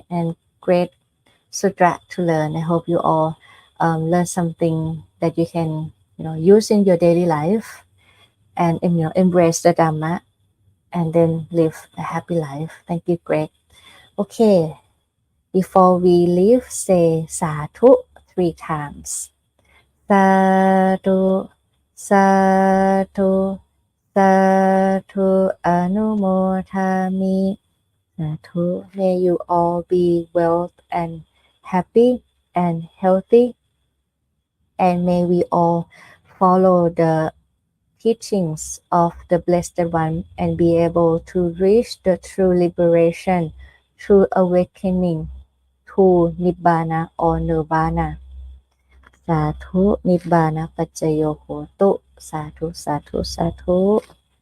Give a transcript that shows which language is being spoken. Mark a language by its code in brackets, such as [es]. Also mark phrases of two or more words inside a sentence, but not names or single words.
[en] And great sutra to learn. I hope you all learn something that you can, use in your daily life, and, embrace the Dhamma, and then live a happy life. Thank you, Greg. Okay, before we leave, say sadhu 3 times. [pi] Sadhu, sadhu, sadhu, anumodhami. Sadhu, [en] may you all be well and happy and healthy, and may we all follow the teachings of the Blessed One and be able to reach the true liberation, true awakening to Nibbana or Nirvana. [pi] Sadhu Nibbana Paccaya Hotu. Sadhu, sadhu, sadhu.